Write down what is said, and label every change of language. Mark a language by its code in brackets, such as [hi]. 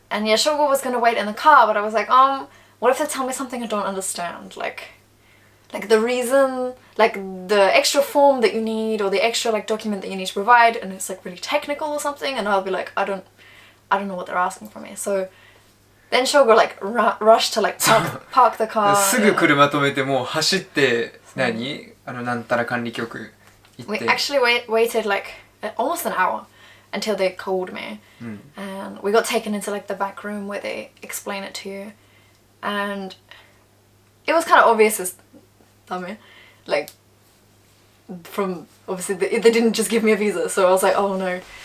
[en] And yeah, Shogo was gonna wait in the car, but I was like, what if they tell me something I don't understand? Like the reason, like the extra form that you need or the extra like document that you need to provide, and it's like really technical or something, and I'll be like, I don't know what they're asking from me. So then Shogo like rushed to like park the car. [ja] すぐ車止めてもう走って何なんたら管理局行 [en] We [ja] って [en] actually waited like almost an hour until they called me, and we got taken into like the back room where they explain it to you, and it was kind of obvious as like from obviously they didn't just give me a visa, so I was like, oh no.